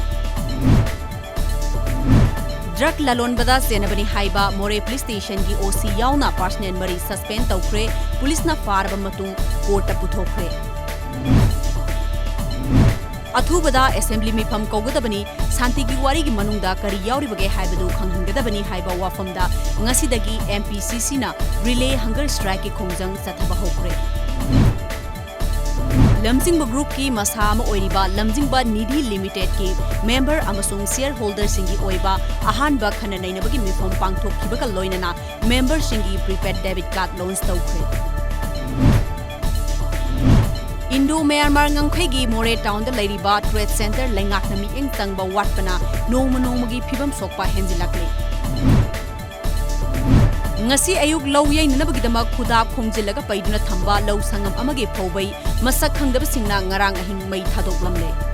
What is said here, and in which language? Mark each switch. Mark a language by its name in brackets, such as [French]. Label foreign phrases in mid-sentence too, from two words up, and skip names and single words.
[Manipuri] Drug lalonbada senabani haiba More Police Station ki OC yauna personal mari suspend tawkre police na farba matung court puthokre. Athubada assembly mifam kaugadabani santi ki wari ki manungda kari yauribage haibadu khanghangadabani haiba wafamda ngasidagi MPCC na [English] relay hunger strike [Manipuri] ki khongjang sathaba hokre. Lamjingba Group ki masama oiriba Lamjingba Nidhi Limited ki member amasung shareholder singi oiba ahanba khana nainabagi mifam pangthokhibaga loinana member singi [English] prepaid debit card loans [Manipuri] tawkre. Indo-Myanmar ngangkhegi More Town da leiriba [English] trade center [Manipuri] lengakna mieng tangba watpana nongmagi phibam sokpa henjilakle. Ngasi ayuk lau yai nanabagidama khudap khongjilaga paiduna thamba lau sangam amage phaubai masak khangdaba singna ngarang ahing mai thadoklamle.